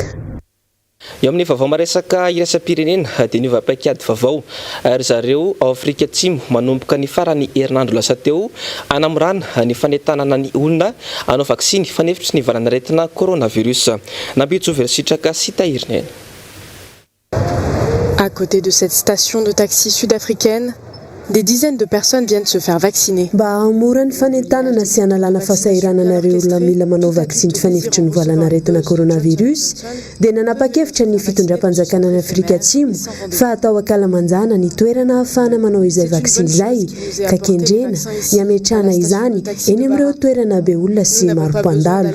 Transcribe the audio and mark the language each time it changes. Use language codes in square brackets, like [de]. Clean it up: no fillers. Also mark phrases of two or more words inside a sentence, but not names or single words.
[mg] Eo amin'ny vaovao maresaka iraisam-pirenena dia niova paikady vaovao ary zareo Afrika Atsimo manomboka ny farany herinandro lasa teo anamorana ny fanentanana ny olona hanao vaksiny fanefitry ny valan'aretina coronavirus. Nambitso Sitraka sy Tahirinen. [fr] À côté de cette station de taxi sud-africaine, des dizaines de personnes viennent se faire vacciner. [mg] Mba hahamora ny fanentanana sy hanalana fahasahirananareo olona mila manao vaksiny fanefitry ny valan'aretina coronavirus dia nanapa-kevitra ny fitondram-panjakana ny Afrika Atsimo fa atao akalamanjana ny toerana ahafahana manao izay vaksiny izay ka kendrena ny ametrahana izany eny amin'ireo toerana be olona sy maro mpandalo.